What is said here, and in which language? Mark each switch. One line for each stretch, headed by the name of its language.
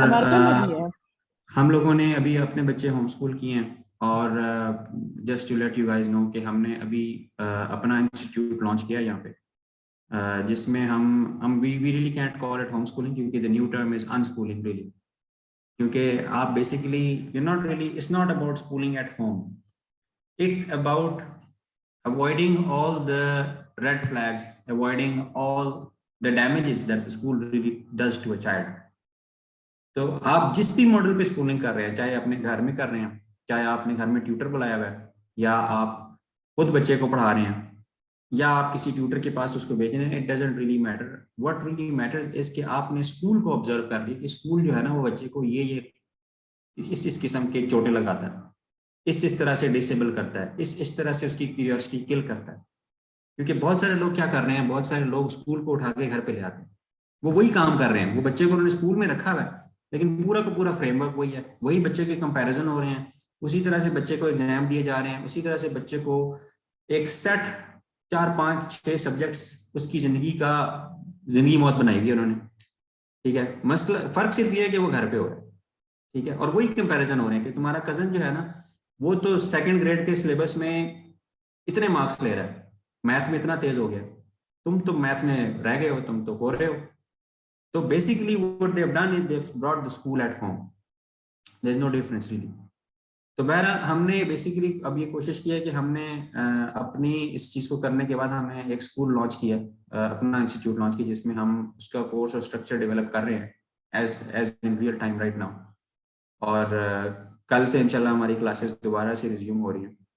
Urdu: امریکہ میں بھی ہے. ہم لوگوں نے ابھی اپنے بچے ہوم اسکول کیے ہیں, اور
English: just to let you guys know
Urdu: کہ ہم نے ابھی اپنا انسٹیٹیوٹ لانچ کیا یہاں پہ, جس میں ہم
English: we really can't call it home schooling,
Urdu: کیونکہ
English: the new term is unschooling really.
Urdu: کیونکہ آپ
English: Basically you're not really, it's not about schooling at home, it's about avoiding all the red flags, avoiding all the damages that the school really does to a child.
Urdu: تو آپ جس بھی model پہ schooling کر رہے ہیں, چاہے اپنے گھر میں کر رہے ہیں, چاہے آپ نے گھر میں ٹیوٹر بلایا ہوا ہے, یا آپ خود بچے کو پڑھا رہے ہیں, یا آپ کسی ٹیوٹر کے پاس اس کو بھیج رہے ہیں,
English: It doesn't really matter. What really matters is
Urdu: کہ آپ نے اسکول کو آبزرو کر لی کہ اسکول جو ہے نا وہ بچے کو یہ اس قسم کے چوٹیں لگاتا ہے, اس طرح سے ڈسیبل کرتا ہے, اس طرح سے اس کی کیوریوسٹی کل کرتا ہے. کیونکہ بہت سارے لوگ کیا کر رہے ہیں, بہت سارے لوگ اسکول کو اٹھا کے گھر پہ لے آتے ہیں, وہ وہی کام کر رہے ہیں, وہ بچے کو انہوں نے اسکول میں رکھا ہوا ہے لیکن پورا کا پورا فریم ورک وہی ہے, وہی بچے کے کمپیریزن ہو رہے ہیں, اسی طرح سے بچے کو ایگزام دیے جا رہے ہیں, اسی طرح سے بچے کو ایک سیٹ 4 5 6 سبجیکٹس اس کی زندگی موت بنائی ہوئی انہوں نے. ٹھیک ہے, مسئلہ فرق صرف یہ ہے کہ وہ گھر پہ ہو رہا ہے. ٹھیک ہے, اور وہی کمپیریزن ہو رہے ہیں کہ تمہارا کزن جو ہے نا وہ تو 2nd گریڈ کے سلیبس میں اتنے مارکس لے رہا ہے, میتھ میں اتنا تیز ہو گیا, تم تو میتھ میں رہ گئے ہو, تم تو کھو رہے ہو.
English: تو basically what they have done is they've brought the school at home. There is no difference really.
Urdu: تو بہرحال ہم نے بیسیکلی اب یہ کوشش کی ہے کہ ہم نے اپنی اس چیز کو کرنے کے بعد ہم نے ایک اسکول لانچ کیا, اپنا انسٹیٹیوٹ لانچ کیا, جس میں ہم اس کا کورس اور اسٹرکچر ڈیولپ کر رہے ہیں
English: As in real time right now.
Urdu: اور کل سے انشاءاللہ ہماری کلاسز دوبارہ سے ریزیوم ہو رہی ہیں.